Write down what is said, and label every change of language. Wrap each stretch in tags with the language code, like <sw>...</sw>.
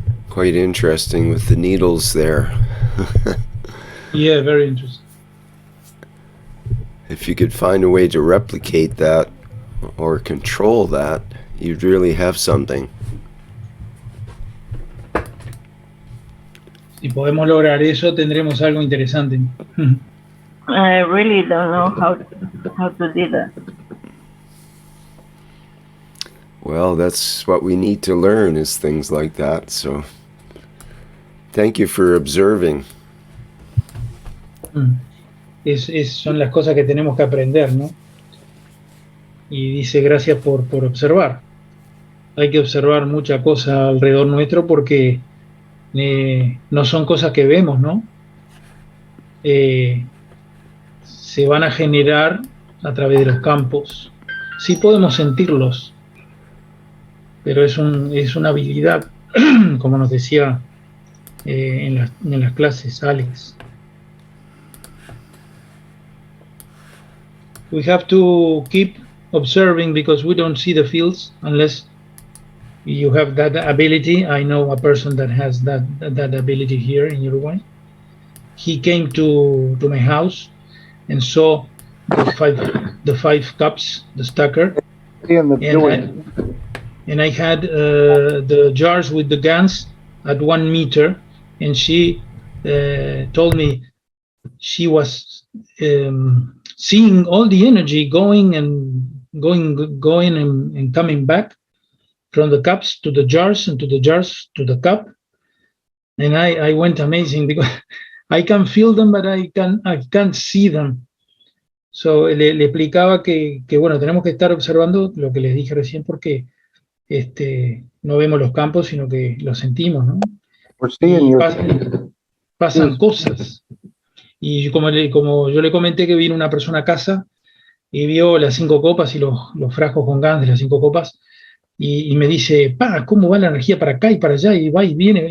<en>Quite interesting with the needles there. Yeah, very interesting. If you could find a way to replicate that or control that, you'd really have something.</en> <es>Si podemos lograr eso, tendremos algo interesante.</es> <en>I really don't know how to do that. Well, that's what we need to learn, is things like that. So thank you for observing.</en> <es>Son las cosas que tenemos que aprender, ¿no? Y dice, gracias por observar. Hay que observar mucha cosa alrededor nuestro porque no son cosas que vemos, ¿no? Se van a generar a través de los campos. Sí podemos sentirlos, pero es una habilidad, como nos decía en las clases Alex.</es> <en>we have to keep observing because we don't see the fields unless you have that ability. I know a person that has that ability here in Uruguay. He came to my house and saw the five cups, the stacker, and I had the jars with the guns at 1 meter, and she told me she was seeing all the energy going and coming back from the cups to the jars and to the jars to the cup, and I went amazing because I can feel them, but I can't see them.</en> <es>So le explicaba que bueno, tenemos que estar observando lo que les dije recién porque no vemos los campos, sino que los sentimos, ¿no? Y pasan cosas. Y como yo le comenté que vino una persona a casa y vio las 5 copas y los frascos con gas de las 5 copas, y me dice, ¿cómo va la energía para acá y para allá? Y va y viene.</es>